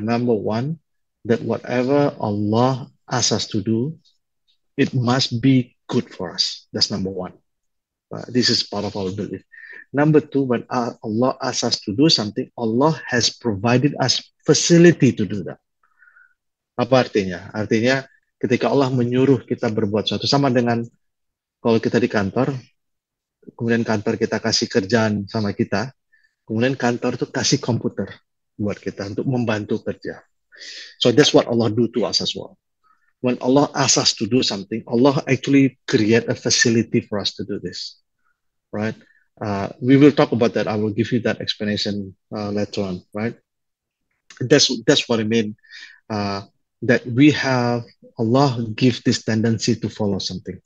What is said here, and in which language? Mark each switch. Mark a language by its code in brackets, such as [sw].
[en] Number one, that whatever Allah asks us to do, it must be good for us. That's number one. This is part of our belief. Number two, when Allah asks us to do something, Allah has provided us facility to do that. [id] Apa artinya? Artinya ketika Allah menyuruh kita berbuat sesuatu, sama dengan kalau kita di kantor, kemudian kantor kita kasih kerjaan sama kita, kemudian kantor itu kasih komputer buat kita untuk membantu kerja. [en] So that's what Allah do to us as well. When Allah asks us to do something, Allah actually create a facility for us to do this, right? We will talk about that. I will give you that explanation later on, right? That's what I mean. That we have, Allah give this tendency to follow something.